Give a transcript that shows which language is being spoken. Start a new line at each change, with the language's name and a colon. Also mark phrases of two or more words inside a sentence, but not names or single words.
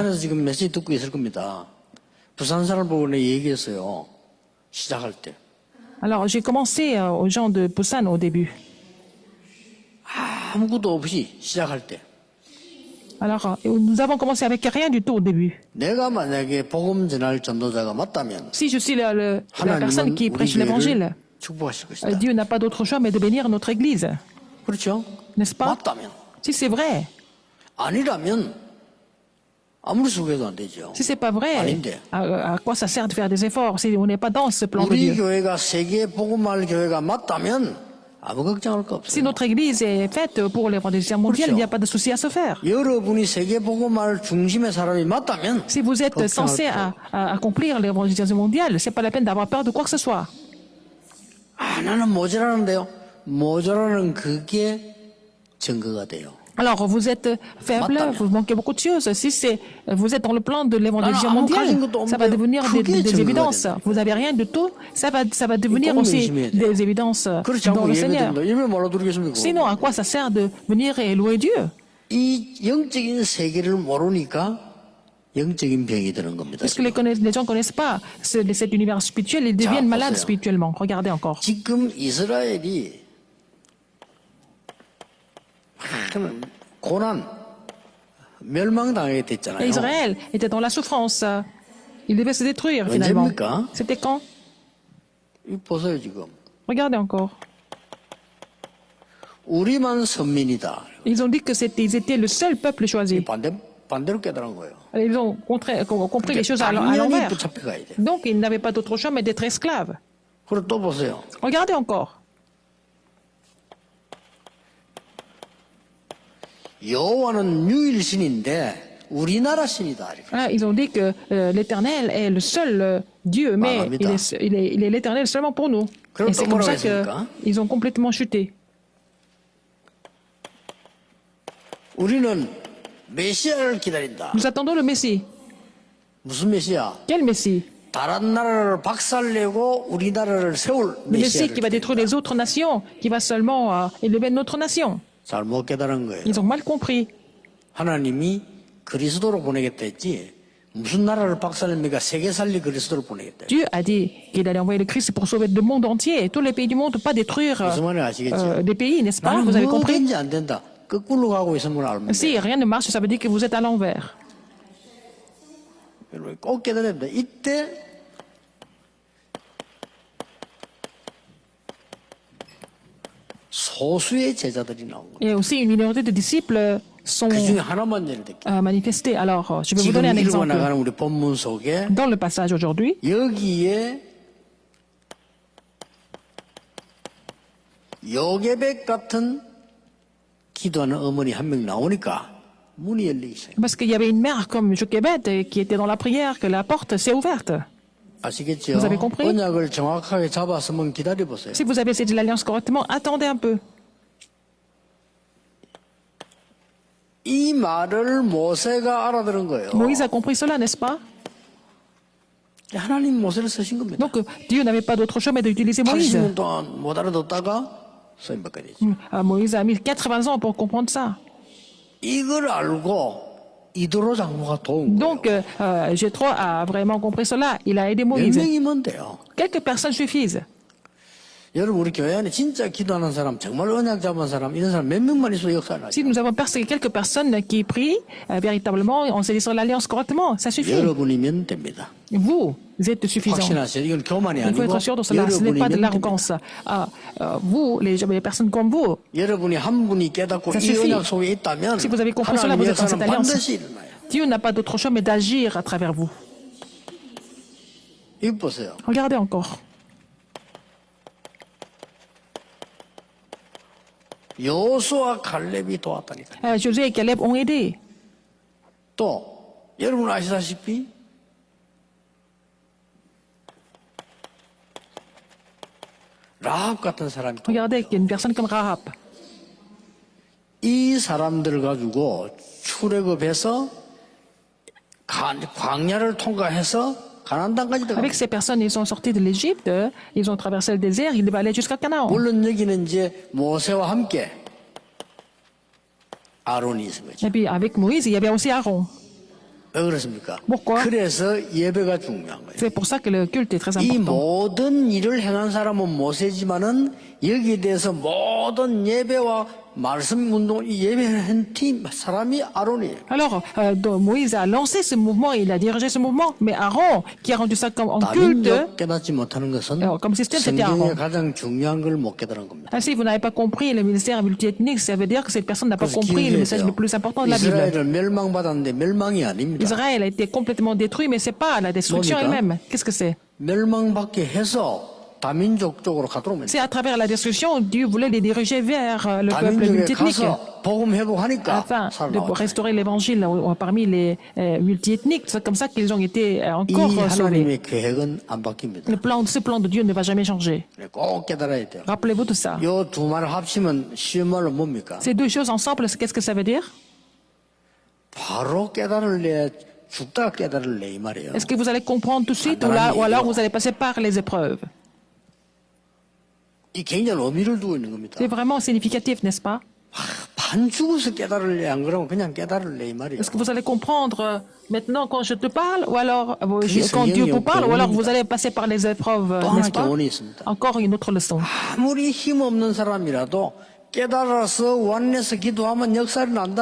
Korean: 부산에서 지금 메시지 듣고 있을 겁니다. 부산 사람 보고 내가 얘기했어요. 시작할 때.
French: Alors, j'ai commencé aux gens de Busan au début.
Korean: 아무것도 없이 시작할 때.
French: Alors, nous avons commencé avec rien du tout au début.
Korean: 내가 만약에 복음 전할 전도자가 맞다면
French: Si je suis la personne
Korean: 하나님은
French: qui
Korean: 우리
French: prêche
Korean: 교회를
French: l'évangile,
Korean: 축복하실 것이다.
French: Dieu n'a pas d'autre choix mais de bénir notre Église.
Korean: 그렇죠?
French: N'est-ce pas?
Korean: 맞다면.
French: Si c'est vrai,
Korean: 아니라면 아무리 소개도 안 되죠.
French: si c'est pas vrai,
Korean: 아닌데.
French: à quoi ça sert de faire des efforts si on n'est pas dans ce plan de
Korean: 우리
French: Dieu?
Korean: 교회가 세계 복음할 교회가 맞다면 아무 걱정할 거
French: Si
Korean: 없어요.
French: notre Église est faite pour l'évangélisation mondiale, il n'y a pas de souci à se faire.
Korean: 여러분이 세계 복음할 중심의 사람이 맞다면
French: Si vous êtes censé à accomplir l'évangélisation mondiale, c'est pas la peine d'avoir peur de quoi que ce soit.
Korean: 아, 나는 모자라는데요. 모자라는 그게 증거가 돼요.
French: Alors, vous êtes faible, vous manquez beaucoup de choses. Si vous êtes dans le plan de l'évangélisation mondiale, ça va devenir des évidences. Vous n'avez rien du tout, ça va devenir aussi des évidences
Korean: 그렇지
French: dans
Korean: 않고
French: le Seigneur.
Korean: 예배드린다. 예배 말로 드리겠습니까?
French: Sinon, à quoi ça sert de venir et louer Dieu?
Korean: 이 영적인 세계를 모르니까 영적인 병이 드는 겁니다.
French: Parce que les gens ne connaissent pas cet univers spirituel, ils deviennent malades
Korean: 보세요.
French: spirituellement. Regardez encore.
Korean: 지금 이스라엘이 고난, 멸망당하게 됐잖아요.
French: Et Israël était dans la souffrance. Il devait se détruire finalement.
Korean: 언제입니까?
French: C'était quand?
Korean: 이거 보세요 지금.
French: Regardez encore.
Korean: 우리만 선민이다.
French: Ils ont dit que ils étaient le seul peuple choisi.
Korean: 반대로 깨달은 거예요.
French: Ils ont compris les choses à
Korean: 당연히
French: l'envers.
Korean: 붙잡혀 가야 돼.
French: Donc, ils n'avaient pas d'autre choix mais d'être esclaves.
Korean: 그리고 또 보세요.
French: Regardez encore.
Korean: 여호와는 유일신인데 우리나라 신이다. 이렇게.
French: Voilà, ils ont dit que l'Éternel est le seul Dieu, mais
Korean: 말합니다.
French: il est l'Éternel seulement pour nous.
Korean: 그럼
French: Et c'est
Korean: 또
French: comme
Korean: 뭐라고
French: ça
Korean: 했습니까?
French: qu'ils ont complètement chuté.
Korean: 우리는 메시아를 기다린다.
French: Nous attendons le Messie.
Korean: 무슨 메시아?
French: Quel Messie?
Korean: 다른 나라를 박살내고 우리나라를 세울
French: Le Messie
Korean: 메시아를
French: qui va détruire
Korean: 기다린다.
French: les autres nations, qui va seulement élever notre nation.
Korean: 잘못 깨달은 거예요.
French: Ils ont mal compris.
Korean: 하나님이 그리스도로 보내겠다 했지 무슨 나라를 박살냅니까? 세계 살리 그리스도를 보내겠다.
French: Dieu a dit qu'il allait envoyer le Christ pour sauver le monde entier, tous les pays du monde, pas détruire
Korean: 무슨 말인지 아시겠죠?
French: des pays, n'est-ce pas?
Korean: 나는
French: Vous avez compris?
Korean: 뭐든지 안 된다. 거꾸로 가고 있으면 알면
French: Si
Korean: 돼.
French: rien ne marche, ça veut dire que vous êtes à l'envers.
Korean: 여러분 꼭 깨달아야 됩니다. 이때 소수의 제자들이 나온 거예요.
French: Et aussi, une minorité de disciples sont
Korean: 그 중에 하나만 예를 들게.
French: manifestés. Alors, je vais vous
Korean: 지금
French: donner un
Korean: 읽어
French: exemple.
Korean: 나가는 우리 본문 속에
French: Dans le passage aujourd'hui,
Korean: 여기에 요괴백 같은 기도하는 어머니 한 명 나오니까 문이 열리기 시작해요.
French: Parce qu'il y avait une mère comme Jochebed qui était dans la prière, que la porte s'est ouverte.
Korean: 아시겠죠?
French: Vous avez compris?
Korean: 언약을 정확하게 잡았으면 기다려보세요.
French: Si vous avez saisi l'alliance correctement, attendez un peu.
Korean: 이 말을 모세가 알아들은 거예요.
French: Moïse a compris cela, n'est-ce pas?
Korean: 하나님 모세를 쓰신 겁니다.
French: Donc Dieu n'avait pas d'autre choix mais d'utiliser Moïse.
Korean: 80년 동안 못 알아듣다가 쓰임받게 되죠.
French: Moïse a mis 80 ans pour comprendre ça.
Korean: 이걸 알고 이도로 장로가 도운 거예요.
French: Donc Jéthro a vraiment compris cela. Il a aidé
Korean: 몇
French: Moïse.
Korean: 명이면 돼요.
French: Quelques personnes suffisent.
Korean: 여러분 우리 교회 안에 진짜 기도하는 사람, 정말 언약 잡은 사람, 이런 사람 몇 명만 있어도 역사를 하죠.
French: Si nous avons quelques personnes qui prient véritablement en saisissant l'alliance correctement, ça suffit.
Korean: 여러분이면 됩니다.
French: Vous êtes suffisant.
Korean: 확신하세요. 이건 교만이
French: Il faut
Korean: 아니고
French: être sûr de cela. Ce n'est pas de
Korean: 여러분이면
French: l'arrogance.
Korean: 됩니다.
French: Vous, les personnes comme vous,
Korean: 여러분이 한 분이 깨닫고
French: Ça
Korean: 이
French: suffit.
Korean: 언약 속에 있다면
French: Si vous avez compris cela, vous
Korean: 하나님의
French: êtes dans cette
Korean: 역사는
French: alliance.
Korean: 반드시 일어나요.
French: Dieu n'a pas d'autre choix mais d'agir à travers vous.
Korean: 이거 보세요.
French: Regardez encore.
Korean: 여호수아 갈렙이 도왔다니까.
French: Josué et Caleb ont aidé.
Korean: 또 여러분 아시다시피 라합 같은 사람이 또
French: Regardez, il y a une personne comme Rahab.
Korean: 이 사람들을 가지고 출애굽해서 광야를 통과해서 가나안 땅까지 들어가.
French: Avec ces personnes, ils sont sortis de l'Égypte, ils ont traversé le désert, ils devaient aller jusqu'à Canaan.
Korean: 물론 여기는 이제 모세와 함께 아론이 있은 거죠.
French: Et puis avec Moïse, il y avait aussi Aaron.
Korean: 왜 그렇습니까?
French: Pourquoi?
Korean: 그래서 예배가 중요한 거예요.
French: C'est pour ça que le culte est très
Korean: 이
French: important.
Korean: 모든 일을 행한 사람은 모세지만은 여기에 대해서 모든 예배와 말씀 운동, 이 예배한 팀 사람이 아론이에요.
French: Alors, donc, Moïse a lancé ce mouvement, il a dirigé ce mouvement, mais Aaron, qui a rendu ça comme en culte,
Korean: 다민족 깨닫지 못하는 것은
French: comme système, c'était
Korean: 성경의
French: Aaron.
Korean: 가장 중요한 걸 못 깨달은 겁니다.
French: Ainsi, vous n'avez pas compris le ministère multiethnique, ça veut dire que cette personne n'a pas
Korean: 그래서
French: compris le
Korean: 기억해야
French: message
Korean: 돼요.
French: le plus important de la Bible.
Korean: 이스라엘을 멸망받았는데 멸망이 아닙니다.
French: Israël a été complètement détruit, mais c'est pas la destruction
Korean: 뭡니까?
French: elle-même. Qu'est-ce que c'est?
Korean: 멸망받게 해서 다민족 쪽으로 가도록
French: C'est à travers la destruction, Dieu voulait les diriger vers le peuple
Korean: 다민족에
French: multiethnique,
Korean: 가서 복음 회복하니까
French: afin de
Korean: 살아나왔죠.
French: restaurer l'évangile parmi les multiethniques. C'est comme ça qu'ils ont été
Korean: 이
French: encore sauvés.
Korean: 하나님의 계획은 안 바뀝니다.
French: Ce plan de Dieu ne va jamais changer.
Korean: 꼭 깨달아야 돼요.
French: Rappelez-vous de ça.
Korean: 이 두 말을 합치면 쉬운 말로 뭡니까?
French: Ces deux choses ensemble, qu'est-ce que ça veut dire?
Korean: 바로 깨달을래 죽다가 깨달을래 이 말이에요.
French: Est-ce que vous allez comprendre tout de suite ou alors vous allez passer par les épreuves?
Korean: 이 굉장히 의미를 두고 있는 겁니다.
French: C'est vraiment significatif, n'est-ce pas?
Korean: 반 죽어서 깨달을래 안 그러면 그냥 깨달을래 이 말이에요.
French: Est-ce que vous allez comprendre maintenant quand je te parle ou alors
Korean: 그게
French: quand Dieu vous
Korean: 성경의
French: parle ou alors
Korean: 교훈입니다.
French: vous allez passer par les épreuves,
Korean: 또 하나
French: n'est-ce pas?
Korean: 교훈이 있습니다.
French: Encore une autre leçon.
Korean: 아무리 힘없는 사람이라도 깨달아서 원내서 기도하면 역사를 난다.